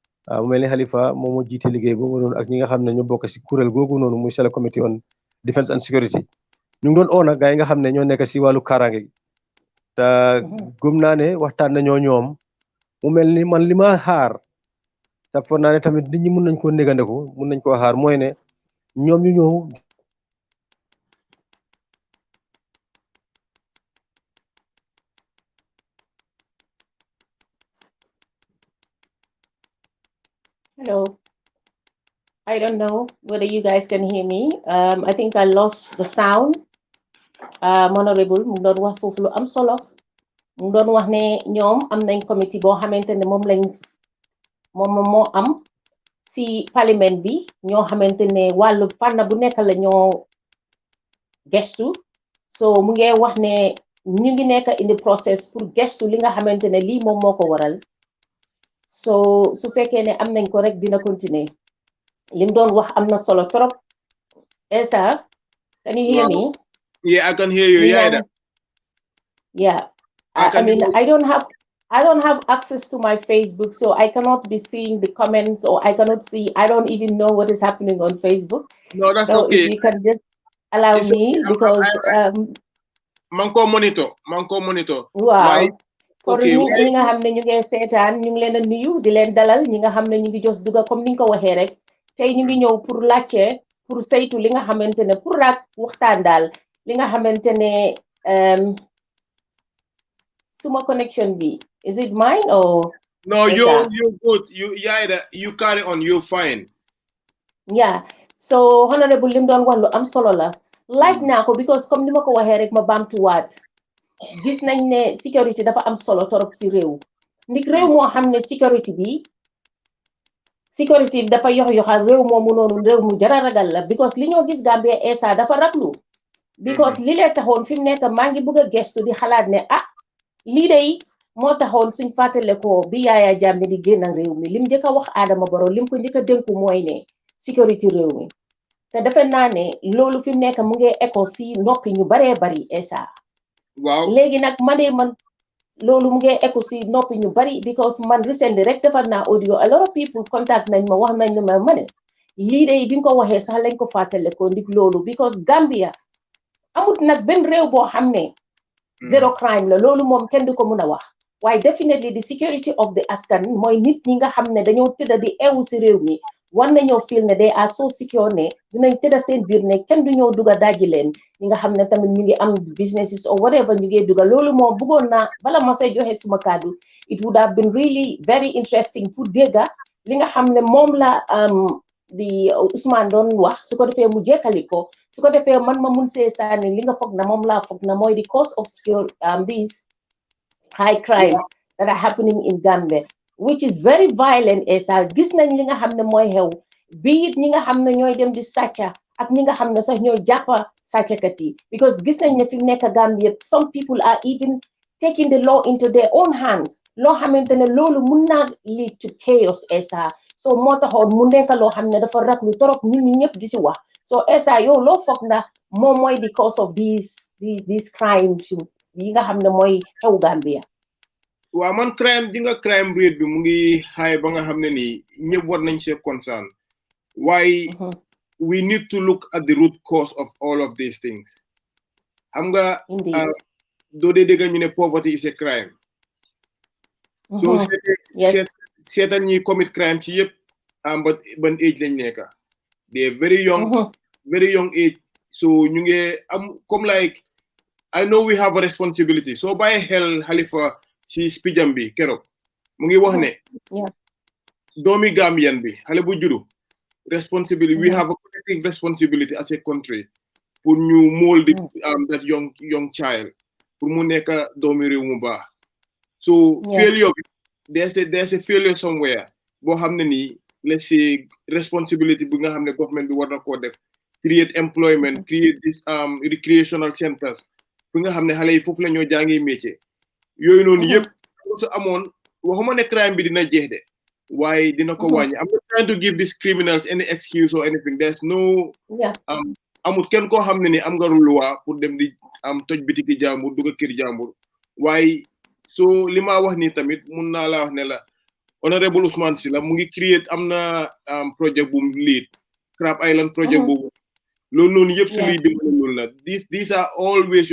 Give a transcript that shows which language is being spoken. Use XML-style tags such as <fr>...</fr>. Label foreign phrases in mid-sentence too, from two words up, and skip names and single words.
<wo>mu mel ni Halifa moom moo jiite liggéey boobu noonu ak ñi nga xam ne ñu bokk si kuréel googu noonu muy Select Committee on Defence and Security ñu ngi doon oo nag gaa yi nga xam ne ñoo nekk si wàllu kaaraange gi te gëm naa ne waxtaan nañoo ñoom mu mel ni man li ma xaar te foog naa ne tamit nit ñi mun nañ koo négandeku mun nañ koo xaar mooy ne ñoom ñu ñëw.</wo> <en>Hello. I don't know whether you guys can hear me. I think I lost the sound.</en> <wo>Honorable mu doon wax foofu lu am solo mu doon wax ne ñoom am nañ committee boo xamante ne moom moo am si parlement bi ñoo xamante ne wàllu fànn bu nekk la ñoo gestu so mu ngi wax ne ñu ngi nekk</wo> <en>in the process</en> <wo>pour gestu li nga xamante ne lii moom moo ko waral so su fekkee ne am nañ ko rek dina continuer lim doon wax am na solo trop.</wo> <en>Esa, can you hear me? Yeah, I can hear you. Yeah. I mean, I don't have access to my Facebook, so I cannot be seeing the comments, or I cannot see. I don't even know what is happening on Facebook. No, that's so okay. If you can just allow me, because</en> <wo>manko monitor.</wo> <en>Wow.</en> <wo>For ñi nga xam ne ñu ngi seetaan ñu ngi leen a nuyu di leen dalal ñi nga xam ne ñu ngi jos duga comme ni nga ko waxee rek tey ñu ngi ñëw pour laajte pour saytu li nga xamante ne pour raak waxtaan daal li nga xamante ne suma connection bi</wo> <en>is it mine or no you're good you carry on, you're fine.</en> <wo>Yeah, so honorable lim doon wax lu am solo la laaj naa ko because comme ni ma ko waxee rek ma baamtuwaat gis nañ ne sécurité dafa am solo torop si réew ndik réew moo xam ne sécurité bi dafa yoxal réew moomu noonu réew mu jara ragal la because li ñoo gis Gambia esa dafa raglu because li lee taxoon fi mu nekk maa ngi bëgg a gestu di xalaat ne lii day moo taxoon suñ fàttale ko bi Yaaya Jammeh di génn réew mi lim njëkk a wax Adama Barrow lim ko njëkk a dénku mooy ne sécurité réew mi te defe naa ne loolu fi mu nekk mu ngi écho si noppi ñu baree bari esa waaw léegi nag man loolu mu ngi écho si noppi ñu bari because man recently rek defar naa audio</wo> <en>a lot of people contact</en> <wo>nañ ma wax nañ ne ma ne lii day bi nga ko waxee sax lañ ko fàttale ko ndik loolu because Gambia amut nag benn réew boo xam ne</wo> <en>zero crime</en> <wo>la loolu moom kenn du ko mun a wax waaye</wo> <en>definitely the security of the</en> <wo>askan mooy nit ñi nga xam ne dañoo tëdda di eewu si réew mi war nañoo feel ne</wo> <en>they are so secure</en> <wo>ne dinañ tëdda seen biir ne kenn du ñëw duga dajji leen ñi nga xam ne tamit ñu ngi am</wo> <en>businesses or whatever</en> <wo>ñu ngi duga loolu moom bëggoon naa bala ma say joxe suma kàddu</wo> <en>it would have been really very interesting</en> <wo>pour dégga li nga xam ne moom la di Ousmane doon wax su ko defee mu jekkali ko su ko defee man ma mun see saani li nga foog na moom laa foog na mooy</wo> <en>the cause of these high crimes that are happening in Gambia which is very violent</en> <wo>esa gis nañ li nga xam ne mooy xew bi it ñi nga xam ne ñooy dem di sàcca ak ñi nga xam ne sax ñooy jàppa sàccakat yi because gis nañ ne fi mu nekk Gambia</wo> <en>some people are even taking the law into their own hands</en> <wo>loo xamante ne loolu mun naa</wo> <en>lead to chaos</en> <wo>esa so moo taxoon mu nekk loo xam ne dafa raglu torop nit ñi ñëpp di si wax so esa yow loo foog na moom mooy</wo> <en>the cause of these crimes</en> <wo>yi nga xam ne mooy xew Gambia. waaw man</wo> <en>crime rate</en> <wo>bi mu ngi high ba nga xam ne nii ñëpp war nañ see concern waaye</wo> <en>we need to look at the root cause of all of these things</en> <wo>xam nga doo dee dégg ñu ne</wo> <en>poverty is a crime</en> <wo>so seetal ñi</wo> <en>commit crime</en> <wo>ci yëpp ban age lañ nekka</wo> <en>they very young age</en> <wo>so ñu ngi am comme</wo> <en>like I know we have a responsibility</en> <wo>so bàyyi xel Halifa ci speecham bi keroog mu ngi wax ne doomi Gambian bi xale bu juddu</wo> <en>responsibility we have a collective responsibility as a country pour ñu mold that young child</en> <wo>pour mu nekk doomi réew mu baax so failure bi</wo> <en>there's a failure somewhere</en> <wo>boo xam ne nii</wo> <en>let's say responsibility</en> <wo>bi nga xam ne government bi war na koo def</wo> <en>create employment create this recreational centers</en> <wo>fi nga xam ne xale yi foofu la ñoo jàngee métier yooyu noonu yëpp su amoon waxuma ne crime bi dina jeex de waaye dina ko wàññi.</wo> <en>I'm not trying to give these criminals any excuse or anything. There's no</en> <wo>amul kenn koo xam ne ni am nga loi pour dem di toj bitiki jàmbur dugg kër jàmbur waaye so li ma wax nii tamit mun naa la wax ne la honorable Ousmane Silla mu ngi create am na project bu mu lead Crab Island project boobu loolu noonu yëpp si luy dimbali loolu la</wo> <en>these are all ways</en>